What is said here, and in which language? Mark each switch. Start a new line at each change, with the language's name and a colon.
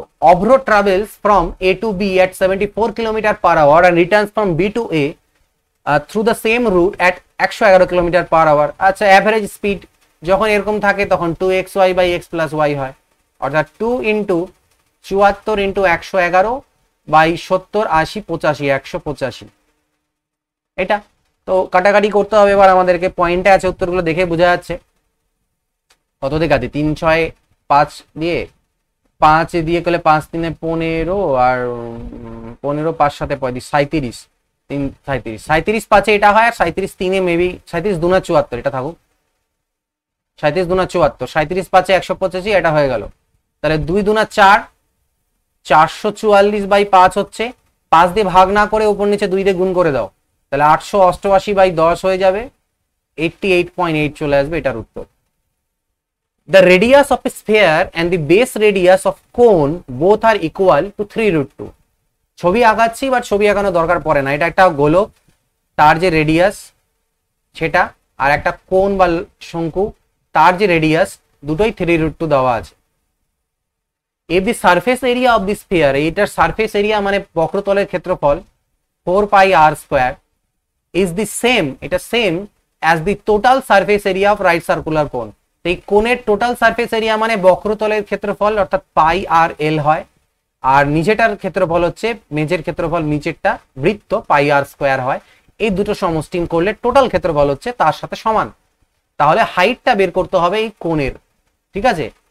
English: Avro travels from A to B at 74 km/h and returns from B to A through the same route at 111 km/h।
Bangla: আচ্ছা, average speed যখন এরকম থাকে তখন 2xy/x + y হয়, অর্থাৎ 2 × 74 × 111/70 80 85 185, এটা তো কাটাকাটি করতে হবে এবার আমাদেরকে, পয়েন্টে আছে উত্তরগুলো দেখে বোঝা যাচ্ছে। কত থেকে আছে, 3 6 5 দিয়ে, 5 দিয়ে করলে 5 3 15, আর 15 5 7 35, 3 37, 37 5 এটা হয়, আর 37 3 মেবি 37 2 74, এটা থাকুক, 37 2 74, 37 5 185, এটা হয়ে গেল। তাহলে 2 2 4, 444/5 হচ্ছে, 5 দিয়ে ভাগ না করে উপর নিচে 2 দিয়ে গুণ করে দাও, তাহলে 888/10 হয়ে যাবে, 88.8 চলে আসবে, এটার উত্তর।
English: The radius of a sphere and the base radius of cone both are equal to 3√2।
Bangla: ছবি আঁকাচ্ছি, বাট ছবি আঁকানো দরকার পড়ে না, এটা একটা গোলক, তার যে রেডিয়াস সেটা, আর একটা কোণ বা শঙ্কু, তার যে রেডিয়াস দুটোই 3√2 দেওয়া আছে।
English: if the surface area of the sphere,
Bangla: এটার সারফেস এরিয়া মানে বক্রতলের ক্ষেত্রফল
English: 4 pi r square is the same,
Bangla: এটা same
English: as the total surface area of right circular cone।
Bangla: তো এই কোণের টোটাল সারফেস এরিয়া মানে বক্রতলের ক্ষেত্রফল অর্থাৎ পাই আর এল হয়, আর নিচেটার ক্ষেত্রফল হচ্ছে মেজের ক্ষেত্রফল নিচেরটা বৃত্ত পাই আর স্কোয়ার হয়। এই দুটো সমষ্টি করলে টোটাল ক্ষেত্রফল হচ্ছে তার সাথে সমান। তাহলে হাইটটা বের করতে হবে এই কোণের, ঠিক আছে।